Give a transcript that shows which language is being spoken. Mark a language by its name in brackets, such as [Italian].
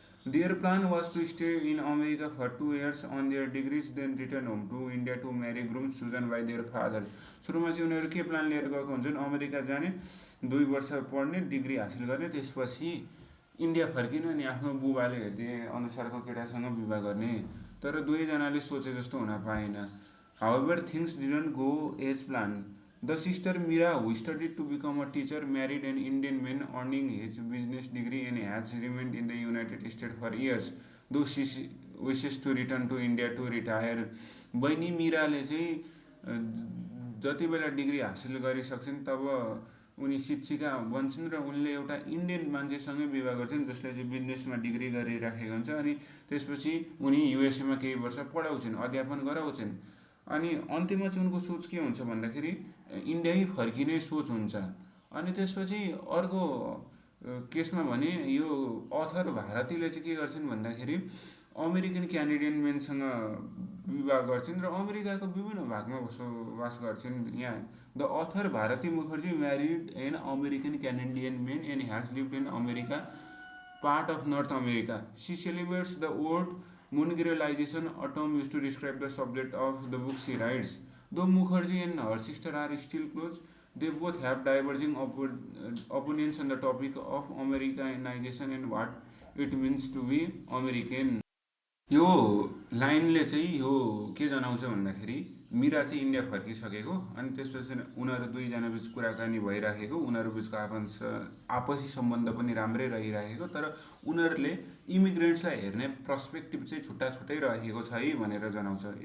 [English] Their plan was to stay in America for 2 years on their degrees, then return home to India to marry grooms chosen by their fathers. [Nepali] सुरुमा चाहिँ उनीहरू के plan लिएर गएको हुन्छन्, America जाने, 2 वर्ष पढ्ने, डिग्री हासिल गर्ने, त्यसपछि इन्डिया फर्किने अनि आफ्नो बुबाले हेर्ने अनुसारको केटासँग विवाह गर्ने। तर दुवैजनाले सोचे जस्तो हुन पाएन। [English] However, things didn't go as planned. The sister Mira, who studied to become a teacher, married an Indian man earning his business degree and has remained in the United States for years, though she wishes to return to India to retire. [Nepali] बहिनी मीराले चाहिँ जति बेला degree हासिल गरिसक्छन् तब उनी शिक्षिका बन्छन् र उनले एउटा इन्डियन मान्छेसँगै विवाह गर्छन् जसले चाहिँ बिजनेसमा डिग्री गरिराखेको हुन्छ। अनि त्यसपछि उनी युएसएमा केही वर्ष पढाउँछन्, अध्यापन गराउँछन्। अनि अन्तिममा चाहिँ उनको सोच के हुन्छ भन्दाखेरि इन्डियै फर्किने सोच हुन्छ। अनि त्यसपछि अर्को केसमा भने यो अथर भारतीले चाहिँ के गर्छन् भन्दाखेरि अमेरिकन क्यानेडियन मेनसँग विवाह गर्छिन् र अमेरिकाको विभिन्न भागमा बसोबास गर्छिन्। [English] यहाँ the author Bharati Mukherjee married an American Canadian men and has lived in America part of North America. She celebrates the word Mongrelization, a term used to describe the subject of the book she writes. Though Mukherjee and her sister are still close, they both have diverging opinions on the topic of Americanization and what it means to be American. [Nepali] यो लाइनले चाहिँ यो के जनाउँछ भन्दाखेरि मीरा चाहिँ India फर्किसकेको अनि त्यसपछि उनीहरू दुईजना बिच कुराकानी भइराखेको, उनीहरू बिचको आपसी सम्बन्ध पनि राम्रै रहिराखेको, तर उनीहरूले इमिग्रेन्ट्सलाई हेर्ने पर्सपेक्टिभ चाहिँ छुट्टा छुट्टै रहेको छ है भनेर जनाउँछ।